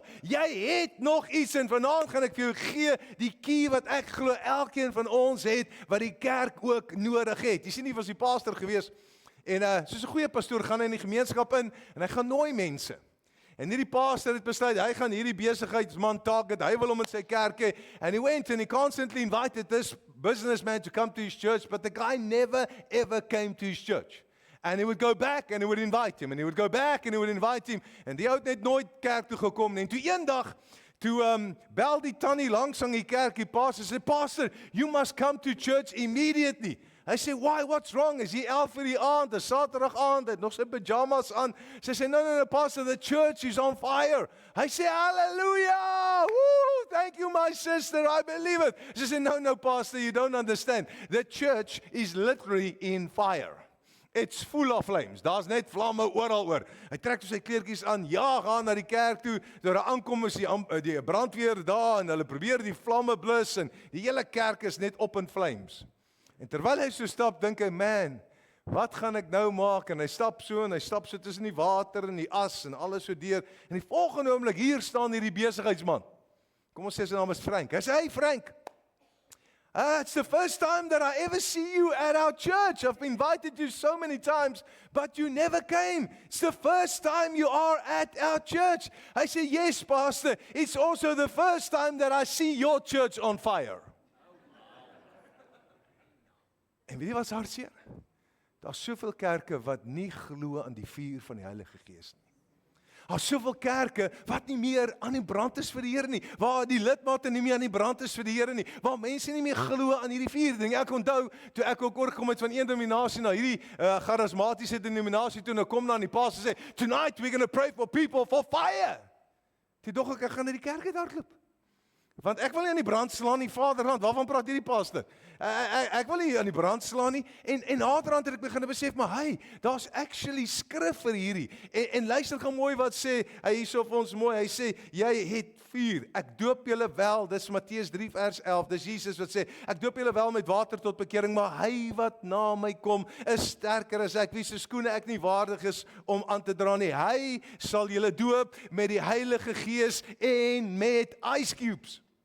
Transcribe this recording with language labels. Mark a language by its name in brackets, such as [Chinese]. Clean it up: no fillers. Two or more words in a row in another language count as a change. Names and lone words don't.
[Afrikaans] Jy het nog iets en vanaand gaan ek vir jou gee, die key wat ek glo elkeen van ons het, wat die kerk ook nodig het. Jy sien, nie was die pastor gewees, en soos 'n goeie pastoor gaan hy in die gemeenskap in en hy gaan nooi mense. En hierdie pastor het besluit hy gaan hierdie besigheidsman target. Hy wil hom in sy kerk hê. [English] And he went and he constantly invited this businessman to come to his church, but the guy never ever came to his church. And he would go back and he would invite him and he would go back and he would invite him. [Afrikaans] En die ou het net nooit kerk toe gekom nie. En toe eendag toe bel die tannie langs aan die kerk, die pastor sê, [English] "Pastor, you must come to church immediately." [Afrikaans] Hy sê, [English] "Why? What's wrong?" [Afrikaans] Is hy 11 vir die aand, 'n Saterdag aand, het nog sy pyjamas aan. Sy sê, [English] "No, pastor, the church is on fire." [Afrikaans] Hy sê, [English] "Hallelujah! Woo! Thank you, my sister, I believe it." [Afrikaans] Sy sê, [English] "No, pastor, you don't understand. The church is literally in fire. It's full of flames. [Afrikaans] Daar's net vlamme oral oor." Hy trek sy kleertjies aan, gaan na die kerk toe. Toe hulle aankom is die brandweer daar en hulle probeer die vlamme blus en die hele kerk is net op [English] in flames. [Afrikaans] En terwyl hy so stap, dink hy, "Man, wat gaan ek nou maak?" En hy stap so tussen die water en die as en alles so deur. En die volgende oomblik hier staan hierdie besigheidsman. Kom ons sê sy naam is Frank. Hy sê, [English] "Hey Frank, it's the first time that I ever see you at our church. I've invited you so many times, but you never came. It's the first time you are at our church." [Afrikaans] Hy sê, [English] "Yes, pastor, it's also the first time that I see your church on fire." [Afrikaans] En weet jy wat is hartseer? Daar's soveel kerke wat nie glo aan die vuur van die Heilige Gees nie. Daar's soveel kerke wat nie meer aan die brand is vir die Here nie, waar die lidmate nie meer aan die brand is vir die Here nie, waar mense nie meer glo aan hierdie vuur ding. Ek onthou, toe ek ook oorgekom het van een denominasie na hierdie charismatiese denominasie toe, nou kom dan die pastor sê, [English] "Tonight we're going to pray for people for fire." [Afrikaans] Toe dog ek gaan na die kerk uit hardloop. Want ek wil nie aan die brand slaan nie, Vaderland, waarvan praat hierdie pastor? Ek wil nie aan die brand slaan nie, en naderhand het ek begin besef, maar hey, daar's actually skrif vir hierdie, en luister gaan mooi wat sê, hy hierso vir ons mooi, hy sê, jy het vuur, ek doop julle wel, dis Matteus 3 vers 11, dis Jesus wat sê, ek doop julle wel met water tot bekering, maar hy wat na my kom, is sterker as ek, wie se skoene ek nie waardig is om aan te dra nie, hy sal julle doop met die Heilige Gees en met [English] ice cubes.